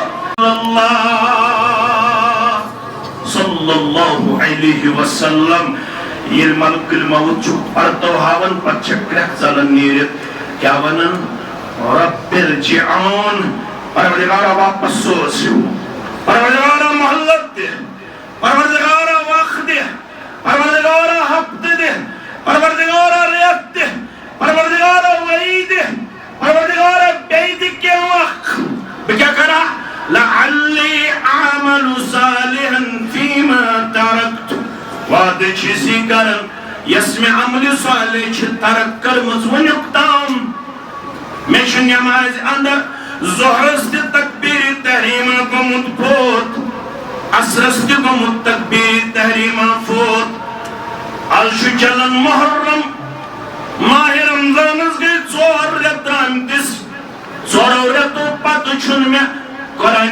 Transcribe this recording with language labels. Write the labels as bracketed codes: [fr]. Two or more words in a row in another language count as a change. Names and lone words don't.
[ar] صلی اللہ علیہ وسلم [ks] ییٚلہِ ملک الموت چھُ پرتو ہاوان پتہٕ چھِ کرٛٮ۪کھ ژلان نیٖرِتھ کیٛاہ ونان [ar] رب ارجعون [ks] پروردگارا واپس سوز پروردگارا مہلت دِ پروردگارا وقت دِ پروردگارا ہفتہٕ دِ پروردگارا رٮ۪تھ دِ پروردگارا ؤری دِ پروردگارا بیٚیہِ دِ کینٛہہ وق بہٕ کیٛاہ کرا [ar] لعلی اعمل صالحا فیما ترکت [ks] وعدٕ چھِ سی کران یس مےٚ عملِ صالح چھِ ترک کٔرمٕژ وُنیُک تام مےٚ چھُ نٮ۪مازِ اندر ظہرس تہِ تکبیٖر تحریٖما گوٚمُت فوت عصرس تہِ گوٚمُت تکبیٖر تحریٖما فوت آز چھُ چلان محرم ماہِ رمضانس گٔے 4 رٮ۪تھ درٛامتِس 4 رٮ۪تو پتہٕ چھُنہٕ مےٚ قرآنِ